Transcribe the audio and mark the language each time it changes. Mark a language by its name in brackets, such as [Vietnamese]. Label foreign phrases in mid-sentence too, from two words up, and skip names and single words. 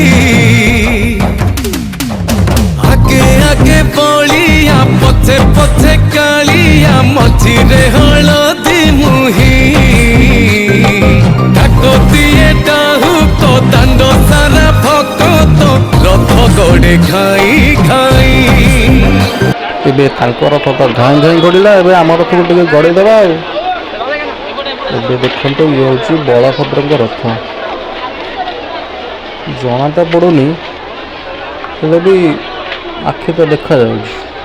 [Odia] ଆଗେ ଆଗେ ବଳିଆ ପଛେ ପଛେ କାଳିଆ ମଝିରେ ହଳଦୀ ମୁହି ଡାକ ଦିଏ ଡାହୁ ତୋ ଦାଣ୍ଡ ସାରା ଭକ୍ତ ରଥ ଗଡ଼େ ଖାଇ ଖାଇ। ଏବେ ତାଙ୍କ ରଥ ତ ଘାଇଁ ଘାଇଁ ଗଡ଼ିଲା, ଏବେ ଆମ ରଥକୁ ଟିକେ ଗଡ଼େଇ ଦେବା ଆଉ। ଏବେ ଦେଖନ୍ତୁ ଇଏ ହେଉଛି ବଳଭଦ୍ରଙ୍କ ରଥ। ଜଣା ତ ପଡ଼ୁନି, ହେଲେ ବି ଆଖି ତ ଦେଖାଯାଉଛି।